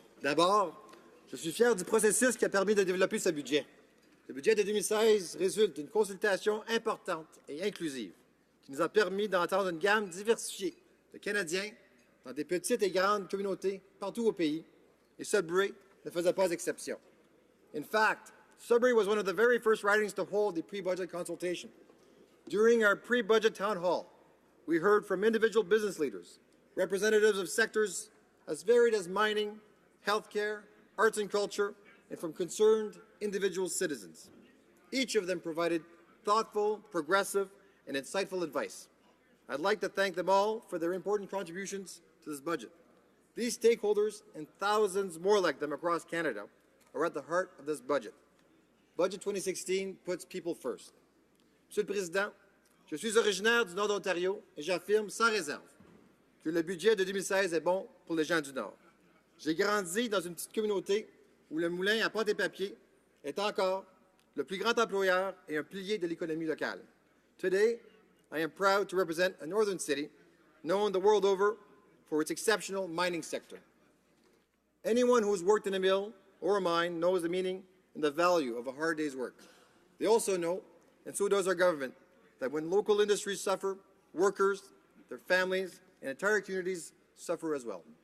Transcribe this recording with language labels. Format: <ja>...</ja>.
<fr>D'abord, je suis fier du processus qui a permis de développer ce budget. Le budget de 2016 résulte d'une consultation importante et inclusive qui nous a permis d'entendre une gamme diversifiée de Canadiens dans des petites et grandes communautés partout au pays, et Sudbury ne faisait pas exception.</fr> <en>In fact, Sudbury was one of the very first ridings to hold a pre-budget consultation. During our pre-budget town hall, we heard from individual business leaders, representatives of sectors as varied as mining, healthcare, arts and culture, and from concerned individual citizens. Each of them provided thoughtful, progressive, and insightful advice. I'd like to thank them all for their important contributions to this budget. These stakeholders and thousands more like them across Canada are at the heart of this budget. Budget 2016 puts people first.</en> <fr>Monsieur le Président, je suis originaire du Nord d'Ontario et j'affirme sans réserve que le budget de 2016 est bon pour les gens du Nord. J'ai grandi dans une petite communauté où le moulin à pâte et papier est encore le plus grand employeur et un pilier de l'économie locale.</fr> <en>Today, I am proud to represent a northern city known the world over for its exceptional mining sector. Anyone who has worked in a mill or a mine knows the meaning and the value of a hard day's work. They also know, and so does our government, that when local industries suffer, workers, their families, and entire communities suffer as well.</en>